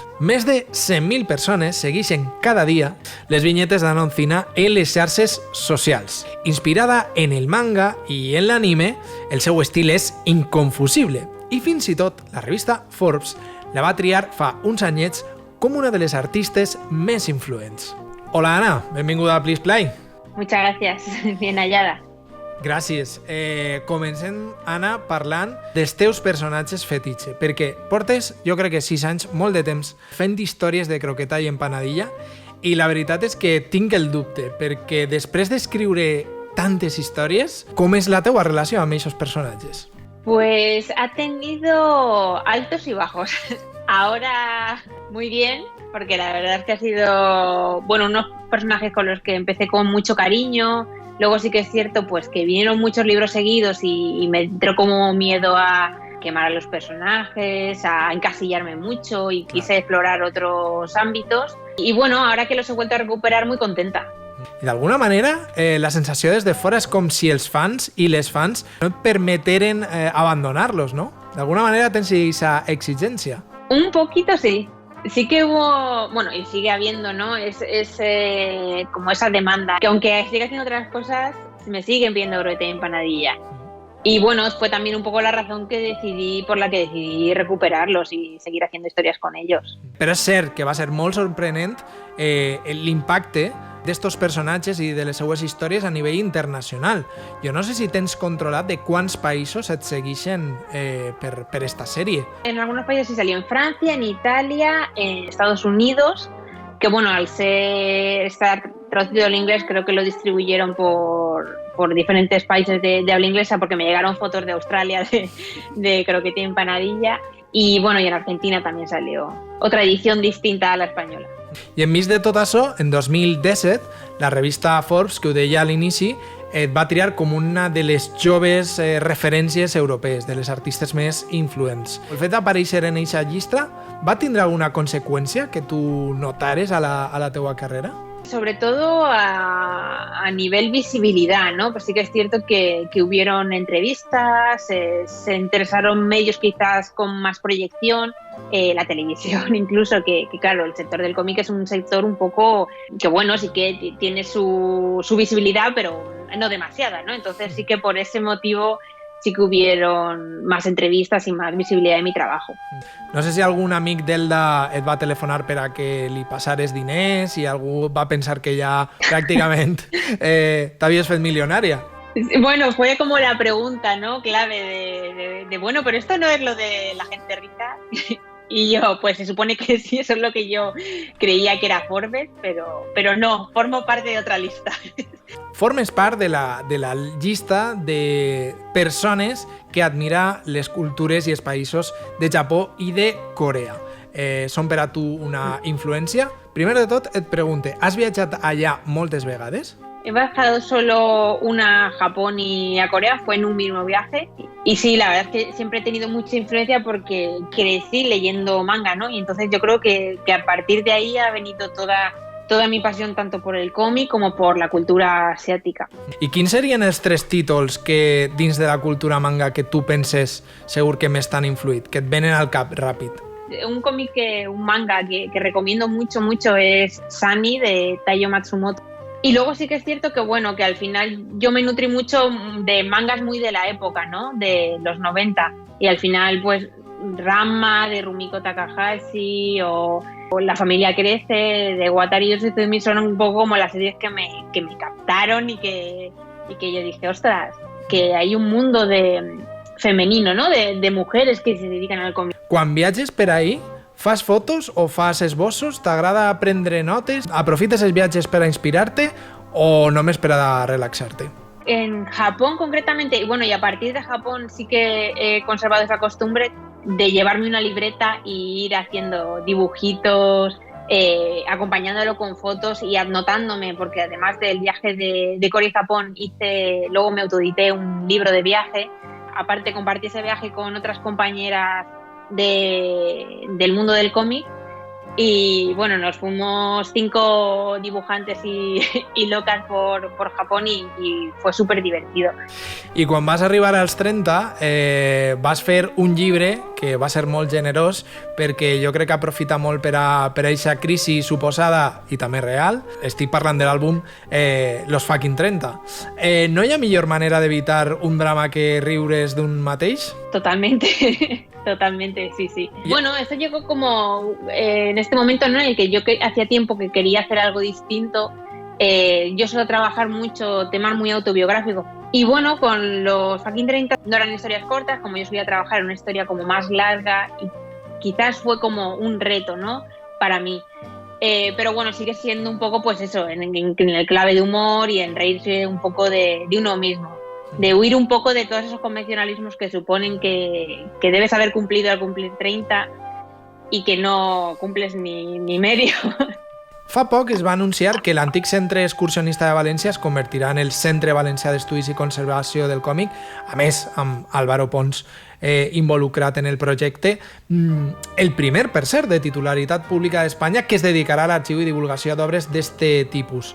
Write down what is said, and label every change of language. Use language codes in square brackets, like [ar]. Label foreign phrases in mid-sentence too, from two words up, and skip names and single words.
[ca] Més de 100.000 persones segueixen cada dia les vinyetes d'Ana Oncina en les xarxes socials. Inspirada en el manga i en l'anime, el seu estil és inconfusible. I fins i tot la revista Forbes la va triar fa uns anyets com una de les artistes més influents. Hola Ana, benvinguda a Please Play. [es] Muchas gracias, bien hallada. [ca] Gràcies. Comencem, Anna, parlant dels teus personatges fetitxe, perquè portes, jo crec que 6 anys, molt de temps, fent històries de Croqueta i Empanadilla, i la veritat és que tinc el dubte, perquè després d'escriure tantes històries, com és la teua relació amb aquests personatges? [es] Pues ha tenido altos y bajos. Ahora muy bien, porque la verdad es que ha sido, bueno, unos personajes con los que empecé con mucho cariño. Luego sí que es cierto pues que vinieron muchos libros seguidos y me entró como miedo a quemar a los personajes, a encasillarme mucho y quise explorar otros ámbitos. Y bueno, ahora que los he vuelto a recuperar, muy contenta. [ca] I d'alguna manera, la sensació des de fora és com si els fans i les fans no et permeteren abandonar-los, no? D'alguna manera tens aquesta exigència. [es] Un poquito sí, Sí que hubo, bueno, y sigue habiendo, ¿no? Como esa demanda, que aunque siga haciendo otras cosas, me siguen viendo Croqueta y Empanadilla. Y bueno, fue también un poco la razón por la que decidí recuperarlos y seguir haciendo historias con ellos. [ca] Però és cert que va ser molt sorprenent l'impacte d'estos personatges i de les seues històries a nivell internacional. Jo no sé si tens controlat de quants països et segueixen per esta sèrie. [es] En algunos países sí salió, en Francia, en Italia, en Estados Unidos, que bueno, al estar traducido al inglés, creo que lo distribuyeron por diferentes países de habla inglesa, porque me llegaron fotos de Australia de Croqueta y Empanadilla, y bueno, y en Argentina también salió otra edición distinta a la española. [ca] I enmig de tot això, en 2017, la revista Forbes, que ho deia a l'inici, et va triar com una de les joves referències europees, de les artistes més influents. El fet d'aparèixer en eixa llista va tindre alguna conseqüència que tu notares a la teua carrera? [es] Sobre todo a nivel visibilidad, ¿no? Pues sí que es cierto que hubieron entrevistas, se interesaron medios quizás con más proyección, la televisión incluso, que claro, el sector del cómic es un sector un poco que bueno, sí que tiene su visibilidad, pero no demasiada, ¿no? Entonces sí que por ese motivo sí que hubieron más entrevistas y más visibilidad de mi trabajo. [ca] No sé si algun amic d'Elda et va telefonar per a que li passares diners i algú va pensar que ja pràcticament t'havies fet milionària. [es] Bueno, fue como la pregunta, ¿no? Clave de bueno, pero esto no es lo de la gente rica. Y yo, pues se supone que sí, eso es lo que yo creía que era Forbes, pero no, formo parte de otra lista. [ca] Formes part de la llista de persones que admira les cultures i els països de Japó i de Corea. Són per a tu una influència? Primer de tot et pregunte, has viatjat allà moltes vegades? [es] He viajado solo una a Japón y a Corea, fue en un mismo viaje. Y sí, la verdad es que siempre he tenido mucha influencia porque crecí leyendo manga, ¿no? Y entonces yo creo que a partir de ahí ha venido toda mi pasión tanto por el cómic como por la cultura asiática. [ca] I quins serien els 3 títols que dins de la cultura manga que tu penses segur que més t'han influït, que et venen al cap ràpid? [es] Un manga que recomiendo mucho es Sunny de Taiyo Matsumoto. Y luego sí que es cierto que bueno, que al final yo me nutrí mucho de mangas muy de la época, ¿no? De los 90. Y al final pues Ranma de Rumiko Takahashi o La familia crece de Wataru Yoshizumi son un poco como las series que me captaron y que yo dije, ostras, que hay un mundo femenino, ¿no? De mujeres que se dedican al cómic. [ca] Quan viatges per ahí, fas fotos o fas esbossos? T'agrada prendre notes? Aprofites els viatges per a inspirar-te o només per a relaxar-te? [es] En Japón concretamente, y bueno, y a partir de Japón sí que he conservado esa costumbre de llevarme una libreta y ir haciendo dibujitos, acompañándolo con fotos y anotándome, porque además del viaje de Corea y Japón luego me autoedité un libro de viaje. Aparte compartí ese viaje con otras compañeras del mundo del cómic y bueno, nos fuimos 5 dibujantes y locas por Japón y fue súper divertido. [ca] I quan vas arribar als 30 vas fer un llibre que va ser molt generós perquè jo crec que aprofita molt per a aquesta crisi suposada i també real. Estic parlant de l'àlbum Los fucking 30. No hi ha millor manera d'evitar un drama que riure's d'un mateix? [es] Totalmente. Totalmente, sí. Bueno, esto llegó como en este momento, ¿no? En el que yo hacía tiempo que quería hacer algo distinto. Yo suelo trabajar mucho temas muy autobiográficos. Y bueno, con los fucking 30 no eran historias cortas, como yo solía trabajar en una historia como más larga y quizás fue como un reto, ¿no? Para mí. Pero bueno, sigue siendo un poco pues eso, en el clave de humor y en reírse un poco de uno mismo. De huir un poco de todos esos convencionalismos que suponen que debes haber cumplido al cumplir 30 y que no cumples ni medio. [ca] Fa poc es va anunciar que l'antic Centre Excursionista de València es convertirà en el Centre Valencià d'Estudis i Conservació del Còmic, a més amb Álvaro Pons involucrat en el projecte, el primer, per cert, de titularitat pública d'Espanya que es dedicarà a l'arxiu i divulgació d'obres d'este tipus.